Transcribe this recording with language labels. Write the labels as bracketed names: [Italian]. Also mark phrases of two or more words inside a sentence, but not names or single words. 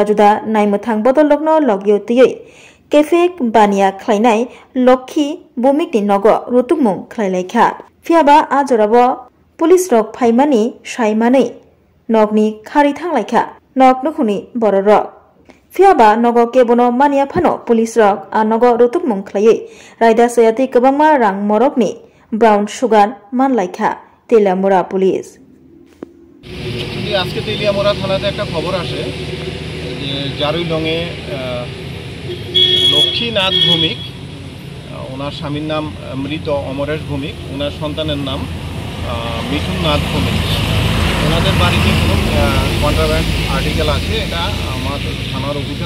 [Kok Borok] juda naimathang bodol rokno logyo tiyei kefek bania khlainai lokhi bumikni nogo rutukmung khlailai fiaba a jorabo police rok phaimani saimani nokni khari thanglai nok nukhuni bororok fiaba nogo kebono mania phano police rok a nogo rutuk mung khlai raida sayati kwbangma rang morokni [English] brown sugar [Kok Borok] manlaikha telamura police [Bangla] আজকে তেলিয়ামোড়া থানাতে একটা খবর আসে যে জারুইলং এ লক্ষ্মীনাথ ভৌমিক ওনার স্বামীর নাম মৃত অমরেশ ভৌমিক ওনার সন্তানের নাম মিঠুন নাথ ভৌমিক ওনাদের বাড়িতে কোনো [English] contraband article [Bangla] আছে এটা আমার থানার অফিসার